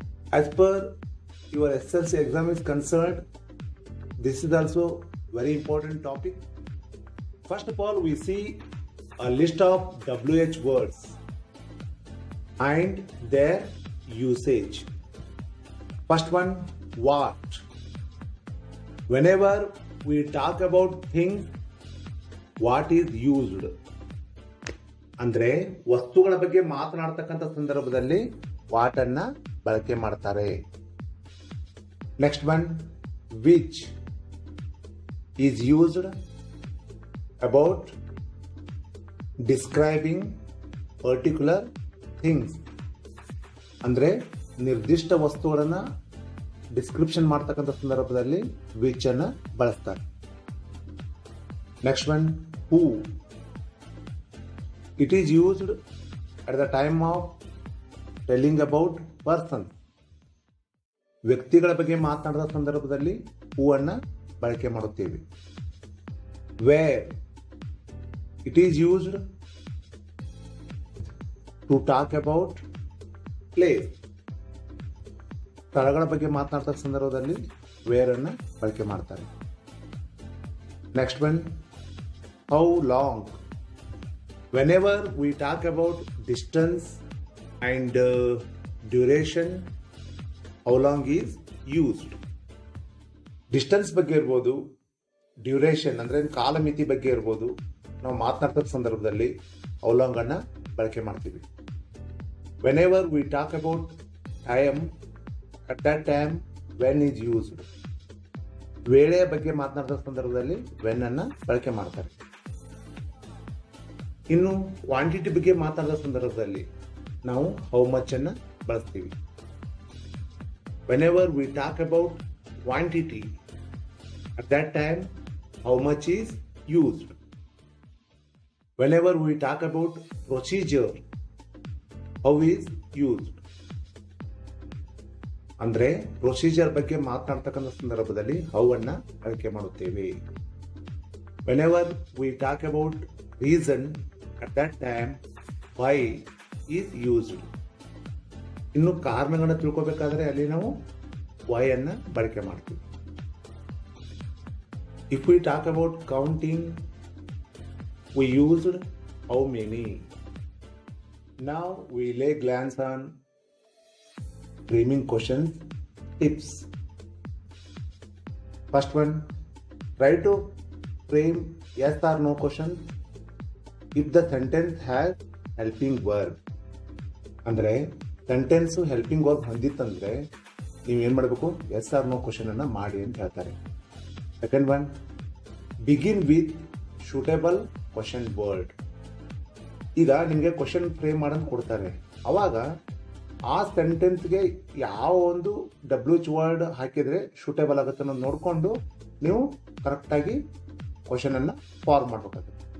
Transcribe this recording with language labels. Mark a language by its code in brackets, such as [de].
[en] As per your SLC exam is concerned, this is also very important topic. First of all, we see a list of WH words and their usage. First one, what. Whenever we talk about things, what is used [kn] ಅಂದ್ರೆ ವಸ್ತುಗಳ ಬಗ್ಗೆ ಮಾತನಾಡ್ತಕ್ಕಂಥ ಸಂದರ್ಭದಲ್ಲಿ what ಅನ್ನ ಬಳಕೆ ಮಾಡ್ತಾರೆ. [en] next one, which is used about describing particular things [kn] ಅಂದ್ರೆ ನಿರ್ದಿಷ್ಟ ವಸ್ತುಗಳನ್ನ ಡಿಸ್ಕ್ರಿಪ್ಷನ್ ಮಾಡ್ತಕ್ಕಂಥ ಸಂದರ್ಭದಲ್ಲಿ ವಿಚ್ ಅನ್ನ ಬಳಸ್ತಾರೆ. [en] Next one, who. It is used at the time of telling about person. [kn] ವ್ಯಕ್ತಿಗಳ ಬಗ್ಗೆ ಮಾತನಾಡಿದ ಸಂದರ್ಭದಲ್ಲಿ ಹೂ ಅನ್ನ ಬಳಕೆ ಮಾಡುತ್ತೇವೆ. [en] Where. It is used to talk about place. [kn] ಸ್ಥಳಗಳ ಬಗ್ಗೆ ಮಾತನಾಡಿದ ಸಂದರ್ಭದಲ್ಲಿ ವೇರ್ ಅನ್ನ ಬಳಕೆ ಮಾಡ್ತಾರೆ. [en] Next one, how long. Whenever we talk about distance and duration, how long is used. [kn] Distance ಬಗ್ಗೆ ಇರ್ಬೋದು, ಡ್ಯೂರೇಷನ್ ಅಂದ್ರೆ ಕಾಲಮಿತಿ ಬಗ್ಗೆ ಇರ್ಬೋದು, ನಾವು ಮಾತನಾಡ್ತಾ ಸಂದರ್ಭದಲ್ಲಿ how long ಅನ್ನ ಬಳಕೆ ಮಾಡ್ತೀವಿ. [en] Whenever we talk about time, at that time when is used. [kn] ವೇಳೆಯ ಬಗ್ಗೆ ಮಾತನಾಡಿದ ಸಂದರ್ಭದಲ್ಲಿ ವೆನ್ ಅನ್ನ ಬಳಕೆ ಮಾಡ್ತಾರೆ. ಇನ್ನು ಕ್ವಾಂಟಿಟಿ ಬಗ್ಗೆ ಮಾತನಾಡಿದ ಸಂದರ್ಭದಲ್ಲಿ ನಾವು ಹೌ ಮಚ್ ಅನ್ನ ಬಳಸ್ತೀವಿ. [en] Whenever we talk about quantity, at that time how much is used. Whenever we talk about procedure, how is used. [kn] ಅಂದ್ರೆ ಪ್ರೊಸೀಜರ್ ಬಗ್ಗೆ ಮಾತನಾಡ್ತಕ್ಕಂಥ ಸಂದರ್ಭದಲ್ಲಿ ಹೌ ಅನ್ನ ಬಳಕೆ ಮಾಡುತ್ತೇವೆ. [en] Whenever we talk about reason, at that time why is used. [kn] ಇನ್ನು ಕಾರಣಗಳನ್ನ ತಿಳ್ಕೋಬೇಕಾದ್ರೆ ಅಲ್ಲಿ ನಾವು Y ಅನ್ನ ಬಳಕೆ ಮಾಡ್ತೀವಿ. [en] If we talk about counting, we used how many. Now we lay glance on framing questions tips. First one, try to frame yes or no question if the sentence has helping verb. [kn] ಅಂದ್ರೆ sentence helping verb ಹೊಂದಿತ್ತಂದ್ರೆ ನೀವು ಏನ್ ಮಾಡಬೇಕು, S R no question ಅನ್ನ ಮಾಡಿ ಅಂತ ಹೇಳ್ತಾರೆ. [en] Second one, begin with suitable question word. [kn] ಈಗ ನಿಮಗೆ ಕ್ವಶನ್ ಫ್ರೇಮ್ ಮಾಡೋದು ಕೊಡ್ತಾರೆ, ಅವಾಗ ಆ ಸೆಂಟೆನ್ಸ್ಗೆ ಯಾವ ಒಂದು WH ವರ್ಡ್ ಹಾಕಿದ್ರೆ ಸೂಟೇಬಲ್ ಆಗುತ್ತೆ ಅನ್ನೋದು ನೋಡಿಕೊಂಡು ನೀವು ಕರೆಕ್ಟಾಗಿ ಕ್ವಶನ್ ಅನ್ನ ಫಾರ್ಮ್ ಮಾಡಬೇಕಾಗುತ್ತೆ.